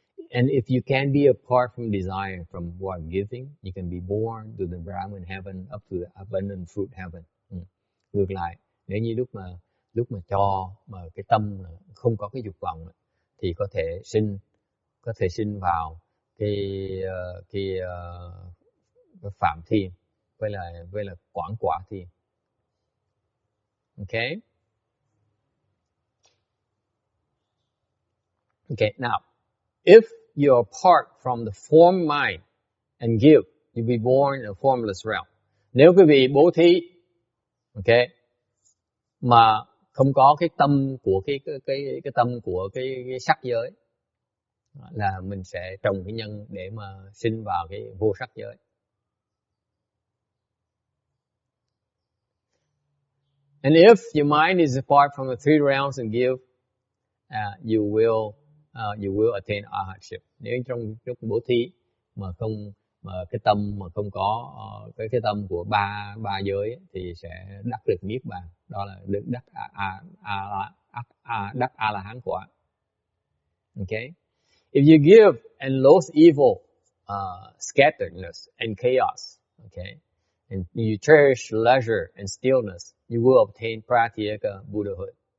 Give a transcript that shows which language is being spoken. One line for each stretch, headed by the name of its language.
English: And if you can be apart from desire, from what giving, you can be born to the Brahman heaven, up to the abundant fruit heaven.
Vietnamese: Ngược lại, nếu như lúc mà cho mà cái tâm không có cái dục vọng, thì có thể sinh vào cái phạm thiên, với là quảng quả thiên.
English: Okay. Okay. Now, if you're apart from the form mind and give, you'll be born in a formless realm.
Vietnamese: Nếu quý vị bố thí, okay, mà không có cái tâm của cái tâm của cái sắc giới, là mình sẽ trồng cái nhân để mà sinh vào cái vô sắc giới.
English: And if your mind is apart from the 3 realms and give, you will attain arhatship.
Vietnamese: Nếu trong lúc bố thí mà cái tâm mà không có cái tâm của ba giới, thì sẽ đắc được niết bàn, đó là được đắc a la hán quả.
English: Okay. If you give and loathe evil, scatteredness and chaos, okay, and you cherish leisure and stillness, you will obtain pratyeka Buddhahood.